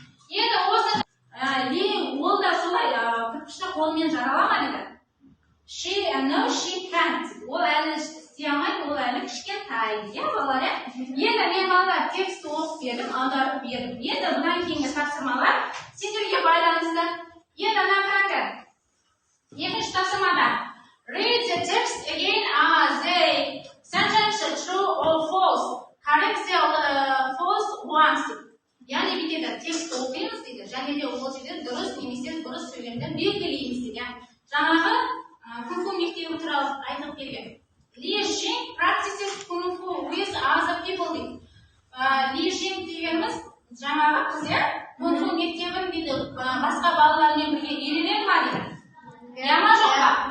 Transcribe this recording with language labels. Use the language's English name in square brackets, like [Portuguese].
[Kazakh] Енді осыны Ли ол да солай кірпішті қолмен жаралама дейді. [English] No, she can't. [Kazakh] Ол әлі істей алмайды, ол әлі кішкентай. Балалар, енді мен балалар текст оқып бердім, аударып бердім. Енді бұдан кейінгі тапсырмалар сендерге байланысты. Енді ана қараңдар. Екінші тапсырмада. [English] Read the text again as the sentence true or false. Correct the false ones. [Kazakh] Яғни бүйтеді, текст оқимыз дейді, және де ол жерде дұрыс немесе бұрыс сөйлемді белгілейміз дейді. Жаңағы кунг фу мектебі туралы айтып берген. [English] Ли Жин practices kung fu with other people [Kazakh] дейді. Ли Жин дегеніміз жаңағы қыз, кунг фу мектебін дейді басқа балалармен бірге үйренеді ма дейді. Ма жоқ па?